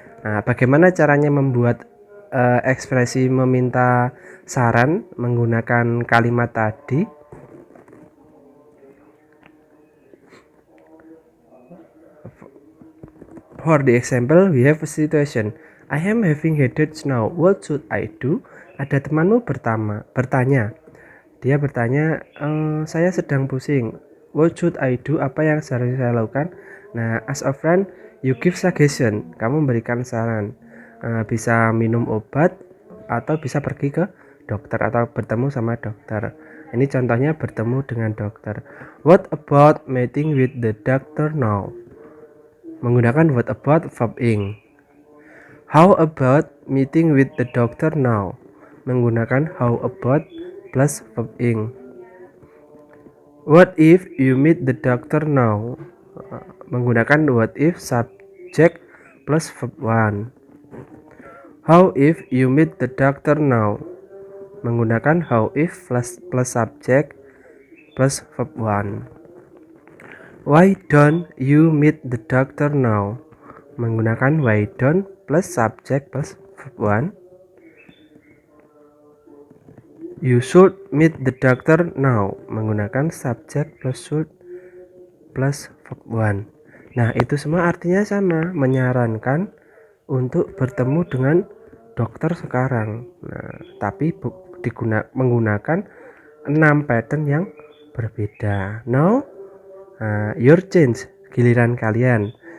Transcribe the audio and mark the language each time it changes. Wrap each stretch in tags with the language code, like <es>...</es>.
<id>Nah, bagaimana caranya membuat ekspresi meminta saran menggunakan kalimat tadi.</id> <en>For the example, we have a situation. I am having headache now. What should I do?</en> <id>Ada temanmu bertanya. Dia bertanya, saya sedang pusing.</id> <en>What should I do?</en> <id>Apa yang seharusnya saya lakukan?</id> <en>Nah, as a friend, you give suggestion.</en> <id>Kamu memberikan saran. Bisa minum obat atau bisa pergi ke dokter atau bertemu sama dokter. Ini contohnya bertemu dengan dokter.</id> <en>What about meeting with the doctor now?</en> <id>Menggunakan</id> <en>what about verb ing. How about meeting with the doctor now?</en> <id>Menggunakan</id> <en>how about plus verb ing. What if you meet the doctor now?</en> <id>Menggunakan</id> <en>what if subject plus verb one. How if you meet the doctor now?</en> <id>Menggunakan</id> <en>how if plus subject plus verb one. Why don't you meet the doctor now?</en> <id>Menggunakan</id> <en>why don't plus subject plus verb one. You should meet the doctor now.</en> <id>Menggunakan subject plus should plus verb one. Nah, itu semua artinya sama, menyarankan untuk bertemu dengan dokter sekarang. Nah, tapi menggunakan 6 pattern yang berbeda.</id> <en>Now, your change,</en> <id>giliran kalian.</id>